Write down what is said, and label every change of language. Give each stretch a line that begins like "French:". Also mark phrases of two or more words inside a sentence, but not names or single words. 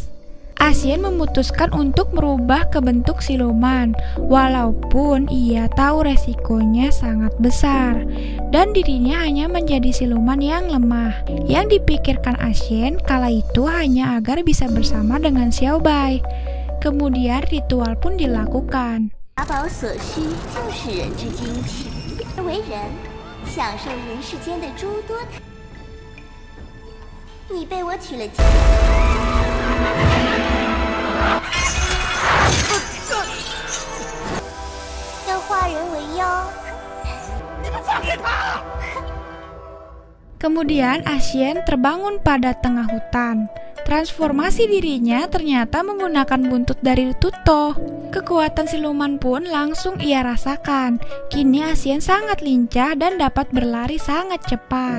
Indonesian: Asien memutuskan untuk merubah ke bentuk siluman, walaupun ia tahu resikonya sangat besar, dan dirinya hanya menjadi siluman yang lemah. Yang dipikirkan Asien kala itu hanya agar bisa bersama dengan Xiao Bai. Kemudian ritual pun dilakukan.
Chinese: 法宝所需就是人之精体，为人享受人世间的诸多。你被我取了经。要化人为妖，你们放开他！
Indonesian: Kemudian Asien terbangun pada tengah hutan. Transformasi dirinya ternyata menggunakan buntut dari Tuto. Kekuatan siluman pun langsung ia rasakan. Kini Asien sangat lincah dan dapat berlari sangat cepat.